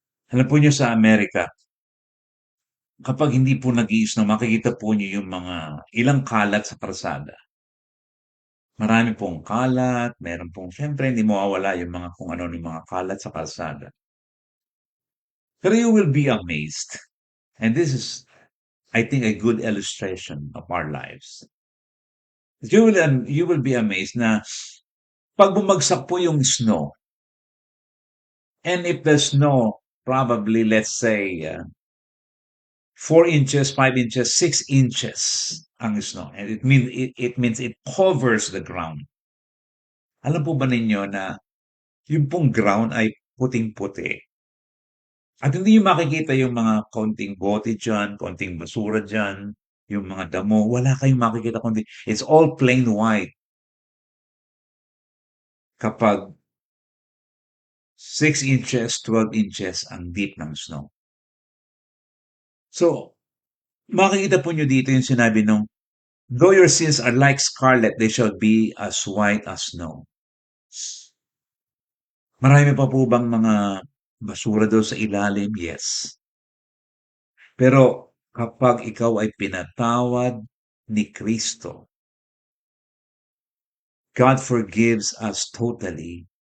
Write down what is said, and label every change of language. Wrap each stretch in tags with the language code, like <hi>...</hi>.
<tl>Alam po niyo sa Amerika, kapag hindi po nag-i-snow, makikita po niyo yung mga ilang kalat sa kalsada. Marami pong kalat, meron pong siyempre hindi mawawala yung mga kung ano yung mga kalat sa kalsada.</tl> <en>Pero you will be amazed. And this is, I think, a good illustration of our lives. You will be amazed</en> <tl>na pag bumagsak po yung snow,</tl> <en>and if the snow probably, let's say, 4 inches, 5 inches, 6 inches ang snow. And it means it covers the ground.</en> <tl>Alam po ba ninyo na yung pong ground ay puting-puti? At hindi niyo makikita yung mga konting bote diyan, konting basura diyan, yung mga damo, wala kayong makikita kundi</tl> <en>it's all plain white</en> <tl>kapag 6 inches, 12 inches ang deep ng snow.</tl> <en>So,</en> <tl>makikita po niyo dito yung sinabi nung,</tl> <en>though your sins are like scarlet, they shall be as white as snow.</en> <tl>Marami pa po bang mga basura daw sa ilalim? Yes. Pero kapag ikaw ay pinatawad ni Kristo,</tl> <en>God forgives us totally.</en>